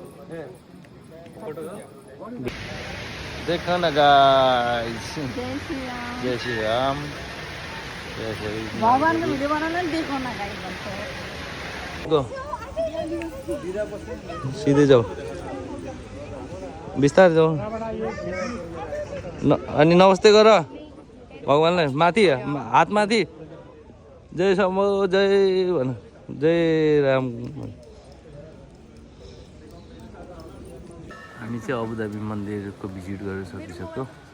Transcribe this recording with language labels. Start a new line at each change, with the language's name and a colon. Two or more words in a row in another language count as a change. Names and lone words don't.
Hindi: देखो ना गाइस, जय श्री राम। जय श्री राम। जय श्री भगवान को वीडियो बनाना देखो ना गाइस गो सीधे जाओ,
Nepali: बिस्तारै जाऊ। अनि नमस्ते गर भगवानलाई, माथि हात माथि। जय शम्भो जय भन, जय राम। हामी चाहिँ अबु धाबी मन्दिरको भिजिट गरेर सकिसक्यो।